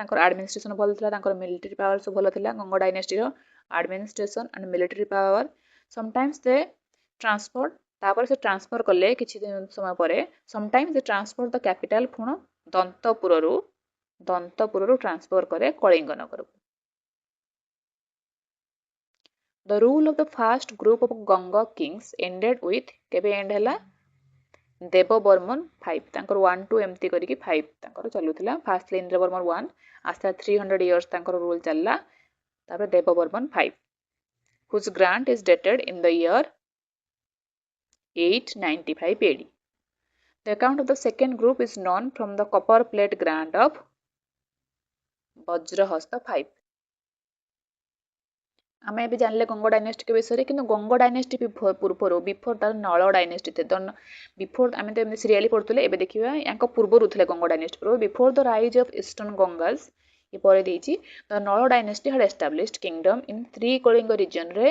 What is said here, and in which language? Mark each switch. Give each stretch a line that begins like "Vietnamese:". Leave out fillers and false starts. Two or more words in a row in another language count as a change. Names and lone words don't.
Odia: ତାଙ୍କର ଆଡମିନିଷ୍ଟ୍ରେସନ ଭଲ ଥିଲା, ତାଙ୍କର
English: military power
Odia: ସବୁ ଭଲ ଥିଲା। ଗଙ୍ଗ ଡାଇନେଷ୍ଟିର
English: administration and military power. sometimes they transfer,
Odia: ତାପରେ ସେ ଟ୍ରାନ୍ସଫର କଲେ କିଛି ସମୟ ପରେ।
English: sometimes they transfer the capital
Odia: ପୁଣି ଦନ୍ତପୁରରୁ ଟ୍ରାନ୍ସଫର କରେ କଳିଙ୍ଗ ନଗରକୁ।
English: The rule of the first group of Ganga kings ended with,
Odia: କେବେ ଏଣ୍ଡ ହେଲା? ଦେବବର୍ମନ 5। ତାଙ୍କର 1 2 ଏମିତି କରିକି 5 ତାଙ୍କର ଚାଲୁଥିଲା। ଫାଷ୍ଟ ଥିଲେ ଇନ୍ଦ୍ରବର୍ମନ 1, ଆସ୍ତେ 300 ଇୟର୍ସ ତାଙ୍କର ରୁଲ୍ ଚାଲିଲା। ତାପରେ ଦେବବର୍ମନ 5,
English: whose grant is dated in the year 895 AD. The account of the second group is known from the copper plate grant of ବଜ୍ରହସ୍ତ 5।
Odia: ଆମେ ଏବେ ଜାଣିଲେ ଗଙ୍ଗ ଡାଇନେଷ୍ଟି ବିଷୟରେ, କିନ୍ତୁ ଗଙ୍ଗ ଡାଇନେଷ୍ଟି ପୂର୍ବରୁ ବିଫୋର ତାର ନଳ ଡାଇନେଷ୍ଟି ଥିଲା। ବିଫୋର ଆମେ ତ ଏମିତି ସିରିଆଲି ପଢୁଥିଲେ, ଏବେ ଦେଖିବା ୟାଙ୍କ ପୂର୍ବରୁ ଥିଲେ ଗଙ୍ଗ ଡାଇନେଷ୍ଟି ପୂର୍ବରୁ।
English: before the rise of Eastern Gangas,
Odia: ଏ ପରେ ଦେଇଛି
English: the Nala dynasty had established kingdom in Trikalinga regionରେ।